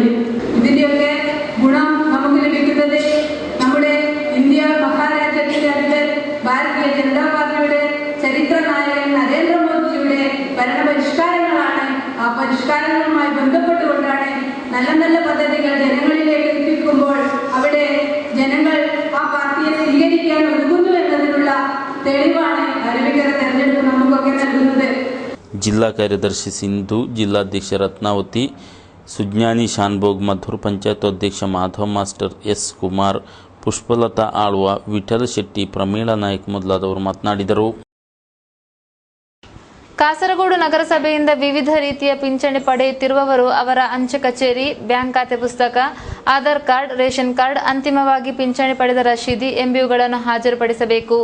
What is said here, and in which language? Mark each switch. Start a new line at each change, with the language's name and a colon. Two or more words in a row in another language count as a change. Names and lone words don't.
Malayalam: ഇതിന്റെയൊക്കെ ഗുണം നമുക്ക് ലഭിക്കുന്നത് നമ്മുടെ ഇന്ത്യ മഹാരാജ്യത്തിന്റെ അടുത്ത് ഭാരതീയ ജനതാ പാർട്ടിയുടെ ചരിത്ര നായകൻ നരേന്ദ്രമോദിയുടെ ഭരണപരിഷ്കാരങ്ങളാണ്. ആ പരിഷ്കാരങ്ങളുമായി ബന്ധപ്പെട്ടുകൊണ്ടാണ് നല്ല നല്ല പദ്ധതികൾ ജനങ്ങളിലേക്ക് എത്തിക്കുമ്പോൾ അവിടെ ജനങ്ങൾ ആ പാർട്ടിയെ സ്വീകരിക്കാൻ ഒരുങ്ങുന്നു എന്നതിനുള്ള തെളിവാണ് അരുവിക്കര തെരഞ്ഞെടുപ്പ് നമുക്കൊക്കെ നൽകുന്നത്.
Kannada: ಜಿಲ್ಲಾ ಕಾರ್ಯದರ್ಶಿ ಸಿಂಧು, ಜಿಲ್ಲಾಧ್ಯಕ್ಷ ರತ್ನಾವತಿ, ಸುಜ್ಞಾನಿ ಶಾನ್ಭೋಗ್, ಮಧುರ್ ಪಂಚಾಯತ್ ಅಧ್ಯಕ್ಷ ಮಾಧವ್ ಮಾಸ್ಟರ್, ಎಸ್ ಕುಮಾರ್, ಪುಷ್ಪಲತಾ ಆಳ್ವ, ವಿಠಲ ಶೆಟ್ಟಿ, ಪ್ರಮೀಳಾ ನಾಯಕ್ ಮೊದಲಾದವರು ಮಾತನಾಡಿದರು. ಕಾಸರಗೋಡು ನಗರಸಭೆಯಿಂದ ವಿವಿಧ ರೀತಿಯ ಪಿಂಚಣಿ ಪಡೆಯುತ್ತಿರುವವರು ಅವರ ಅಂಚೆ ಕಚೇರಿ, ಬ್ಯಾಂಕ್ ಖಾತೆ ಪುಸ್ತಕ, ಆಧಾರ್ ಕಾರ್ಡ್,
English: ration card,
Kannada: ಅಂತಿಮವಾಗಿ ಪಿಂಚಣಿ ಪಡೆದ ರಶೀದಿ ಎಂಬಿಯುಗಳನ್ನು ಹಾಜರುಪಡಿಸಬೇಕು.